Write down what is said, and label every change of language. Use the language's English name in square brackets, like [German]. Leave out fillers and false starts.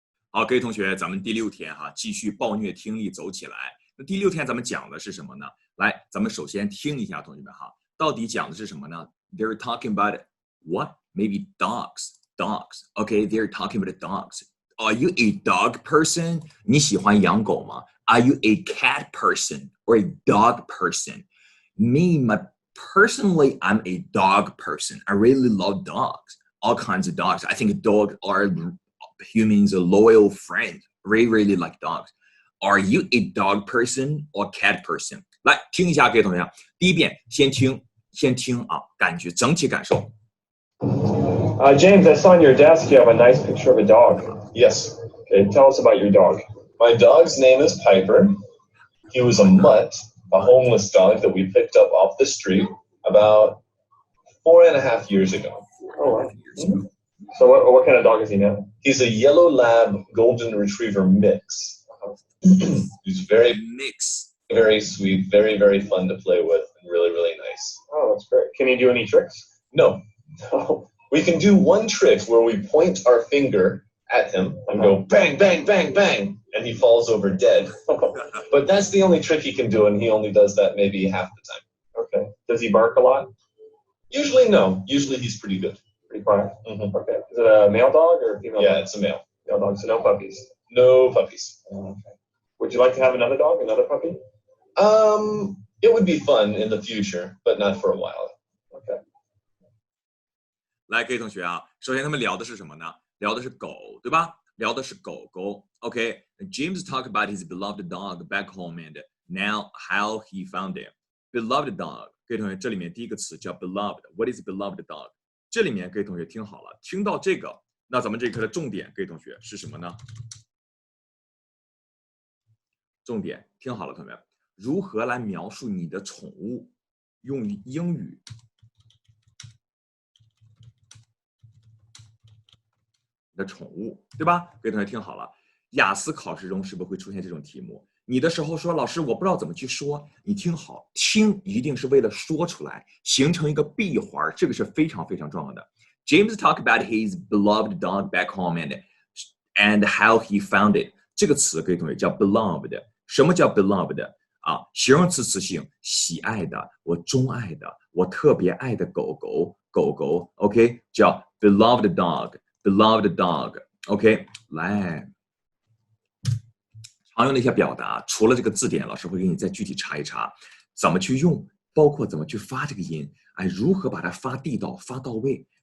[Chinese] 好，各位同学，咱们第6天继续暴虐听力走起来。那第6天咱们讲的是什么呢？来，咱们首先听一下，同学们到底讲的是什么呢 ？ [English] They're talking about what? Maybe dogs. Dogs. Okay, they're talking about dogs. Are you a dog person? [Chinese] 你喜欢养狗吗 [English] ？Are you a cat person or a dog person? Personally, I'm a dog person. I really love dogs. All kinds of dogs. I think dogs are humans a loyal friend. Really like dogs. Are you a dog person or cat person? [Chinese] 来听一下，各位同学，第一遍先听感觉整体感受。 [English] James, I saw on your desk you have a nice picture of a dog. Yes. Okay, tell us about your dog. My dog's name is Piper. He was a mutt, a homeless dog that we picked up off the street about 4.5 years ago. Oh, wow. Mm-hmm. So what kind of dog is he now? He's a yellow lab golden retriever mix. He's very sweet, very fun to play with, and really nice. Oh, that's great. Can he do any tricks? No. Oh. We can do one trick where we point our finger at him and go bang, bang, bang, bang, and he falls over dead. But that's the only trick he can do, and he only does that maybe half the time. Okay. Does he bark a lot? Usually, no. Usually, he's pretty good. Pretty quiet? Mm-hmm. Okay. Is it a male dog or a female dog? Yeah, it's a male. Male dog, so no puppies? No puppies. Oh, okay. Would you like to have another dog, another puppy? It would be fun in the future, but not for a while. Okay. [Chinese] 来，各位同学首先他们聊的是什么呢？聊的是狗，对吧？聊的是狗狗。 [English] Okay, James talked about his beloved dog back home and now how he found it. [Chinese] Beloved dog， 各位同学，这里面第一个词叫 beloved. [English] What is beloved dog？ [Chinese] 这里面各位同学听好了，听到这个，那咱们这课的重点，各位同学是什么呢？重点听好了，同学们，如何来描述你的宠物？用英语。的宠物，对吧？各位同学听好了，雅思考试中是不是会出现这种题目？你的时候说老师我不知道怎么去说，你听好，听一定是为了说出来，形成一个闭环，这个是非常重要的。 [English] James talked about his beloved dog back home and how he found it。 [Chinese] 这个词各位同学叫 beloved。什么叫 beloved 形容词词性，喜爱的，我钟爱的，我特别爱的狗狗 ，OK， 叫 beloved dog。Beloved dog, OK， 来，常用的一些表达，除了这个字典，老师会给你再具体查一查，怎么去用，包括怎么去发这个音，如何把它发地道、发到位。